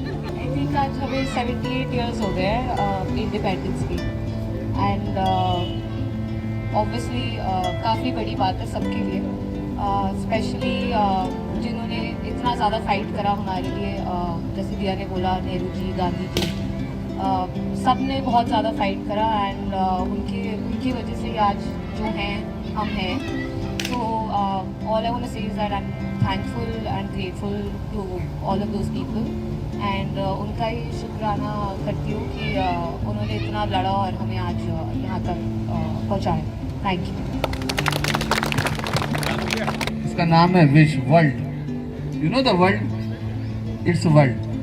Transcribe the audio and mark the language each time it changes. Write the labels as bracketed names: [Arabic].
[English] I think [Hindi] आज हमें 78 years हो गए हैं इंडिपेंडेंस की एंड ऑब्वियसली काफ़ी बड़ी बात है सबके लिए, स्पेशली जिन्होंने इतना ज़्यादा फाइट करा हमारे लिए। जैसे दिया ने बोला, नेहरू जी, गांधी जी, सब ने बहुत ज़्यादा फाइट करा एंड उनकी वजह से आज जो हैं हम हैं। तो [English] all I want to say is that I'm thankful and grateful to all of those people. [Hindi] And उनका ही शुक्राना करती हूँ कि उन्होंने इतना लड़ा और हमें आज यहाँ तक पहुँचाया. [English] Thank you. [Hindi] इसका नाम है wish world. [English] You know the world, it's world.